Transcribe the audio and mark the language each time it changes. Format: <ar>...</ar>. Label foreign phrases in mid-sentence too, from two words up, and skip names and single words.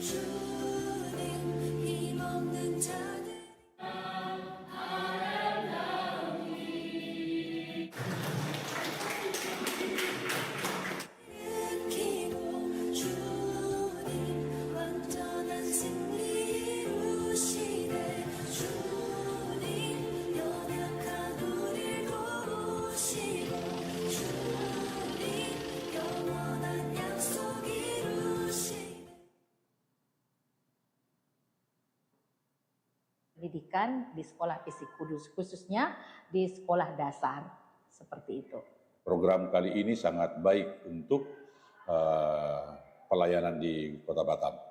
<ko>주님 힘없는 자들 일으키고 주님 완전한 승리 이루시네. 주님 연약한 우리를 도우시고 주님 영원한 약속 이루시네.</ko> <id>pendidikan di sekolah fisik kudus, khususnya di sekolah dasar seperti itu. Program kali ini sangat baik untuk pelayanan di Kota Batam.</id>